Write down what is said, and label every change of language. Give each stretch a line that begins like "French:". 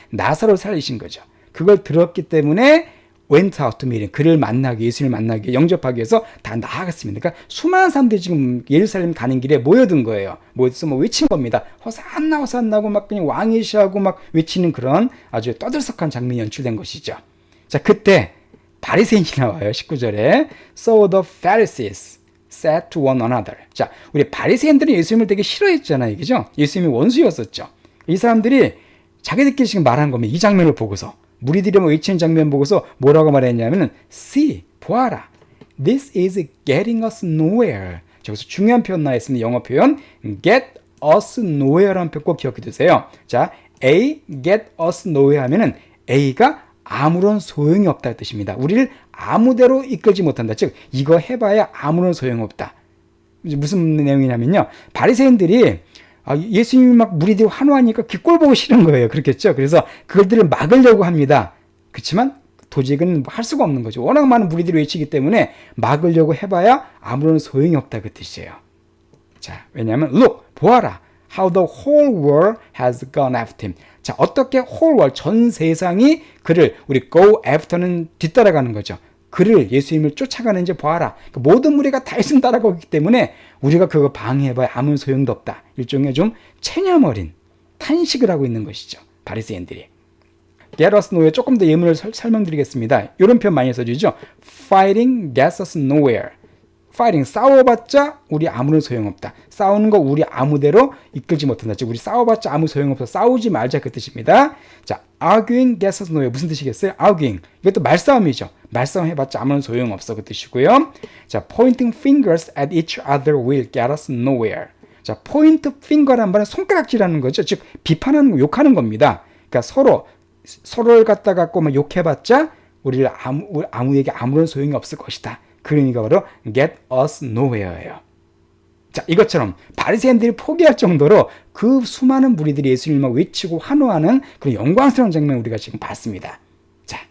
Korean: 나사로 살리신 거죠. 그걸 들었기 때문에
English: went out to meet him,
Korean: 그를 만나기, 예수님을 만나기, 영접하기 위해서 다 나아갔습니다. 그러니까 수많은 사람들이 지금 예루살렘 가는 길에 모여든 거예요. 모여서 외친 겁니다. 호산나 호산나고 막 그냥 왕이시하고 막 외치는 그런 아주 떠들썩한 장면이 연출된 것이죠. 자, 그때 바리새인이 나와요. 19절에
English: So the Pharisees said to one another.
Korean: 자, 우리 바리새인들은 예수님을 되게 싫어했잖아요. 그죠? 예수님이 원수였었죠. 이 사람들이 자기들끼리 지금 말한 겁니다. 이 장면을 보고서. 무리들이 외치는 장면 보고서 뭐라고 말했냐면은 See, 보아라.
English: This is getting us nowhere.
Korean: 여기서 중요한 표현 나왔습니다. 영어 표현
English: get us nowhere
Korean: 라는 표현 꼭 기억해 두세요. 자, A,
English: get us nowhere
Korean: 하면은 A가 아무런 소용이 없다는 뜻입니다. 우리를 아무데로 이끌지 못한다. 즉 이거 해봐야 아무런 소용없다. 무슨 내용이냐면요, 바리새인들이 예수님이 막 무리들이 환호하니까 꼴 보고 싫은 거예요. 그렇겠죠? 그래서 그들을 막으려고 합니다. 그렇지만 도저히 그건 할 수가 없는 거죠. 워낙 많은 무리들이 외치기 때문에 막으려고 해봐야 아무런 소용이 없다 그 뜻이에요. 자, 왜냐하면 look, 보아라.
English: How the whole world has gone after him.
Korean: 자, 어떻게
English: whole world,
Korean: 전 세상이 그를, 우리
English: go after
Korean: 는 뒤따라가는 거죠. 그를, 예수님을 쫓아가는지 보아라. 그러니까 모든 무리가 다 예수님 따라가고 있기 때문에 우리가 그거 방해해봐야 아무 소용도 없다. 일종의 좀 체념 어린 탄식을 하고 있는 것이죠. 바리새인들이.
English: Get us nowhere,
Korean: 조금 더 예문을 설명드리겠습니다. 이런 표현 많이 써주죠.
English: Fighting gets us nowhere.
Korean: Fighting, 싸워봤자 우리 아무런 소용없다. 싸우는 거 우리 아무데로 이끌지 못한다. 즉 우리 싸워봤자 아무 소용없어. 싸우지 말자 그 뜻입니다. 자,
English: arguing gets us nowhere.
Korean: 무슨 뜻이겠어요? arguing. 이것도 말싸움이죠. 말싸움 해봤자 아무런 소용없어 그 뜻이고요. 자,
English: pointing fingers at each other will get us nowhere.
Korean: 자,
English: point finger
Korean: 란 말은 손가락질하는 거죠. 즉 비판하는 거, 욕하는 겁니다. 그러니까 서로를 갖다 갖고 막 욕해봤자 우리를 아무에게 아무런 소용이 없을 것이다. 그 의미가 바로
English: get us nowhere
Korean: 예요. 자, 이것처럼 바리새인들이 포기할 정도로 그 수많은 무리들이 예수님을 외치고 환호하는 그런 영광스러운 장면을 우리가 지금 봤습니다. 자,